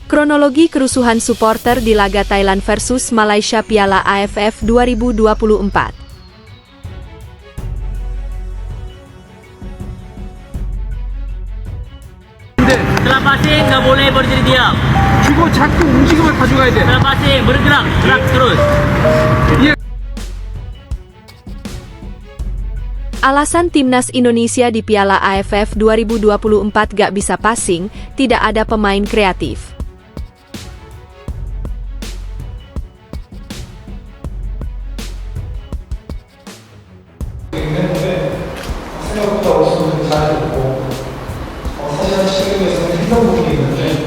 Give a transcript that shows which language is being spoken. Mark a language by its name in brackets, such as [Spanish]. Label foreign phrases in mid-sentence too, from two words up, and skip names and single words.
[Indonesian] Kronologi kerusuhan supporter di laga Thailand versus Malaysia Piala AFF 2024. Setelah passing nggak boleh berdiri diam. [Korean] 주고 자꾸 움직임을 가져가야 돼. [Indonesian] Setelah passing bergerak, gerak terus. Alasan timnas Indonesia di Piala AFF 2024 gak bisa passing, tidak ada pemain kreatif. [Korean] 생각보다 어려서 잘 됐고 사실 한 시간에서는 힘든 부분이 있는데